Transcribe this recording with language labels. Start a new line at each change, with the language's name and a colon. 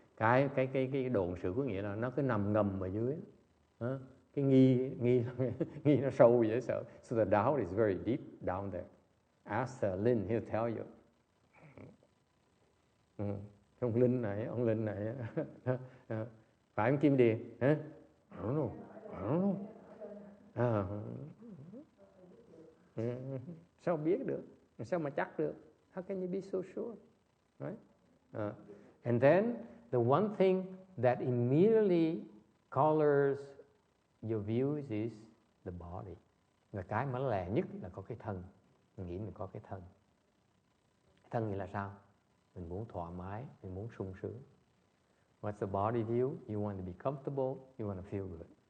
Vietnamese: Cái độn sự có nghĩa là nó cứ nằm ngầm ở dưới. Cái nghi nó sâu dễ sợ.
English: So the doubt is very deep down there. Ask Lin, he'll tell you.
Vietnamese: Ông Linh này phải không Kim Điền?
English: I don't know.
Vietnamese: Sao biết được? Sao mà chắc được?
English: How can you be so sure? Right? And then the one thing that immediately colors your views is the body.
Vietnamese: Và cái mà lẻ nhất là có cái thân. Mình nghĩ mình có cái thân. Thân nghĩa là sao? Mình muốn thoải mái, mình muốn sung sướng.
English: What's the body view? You want to be comfortable, you want to feel good.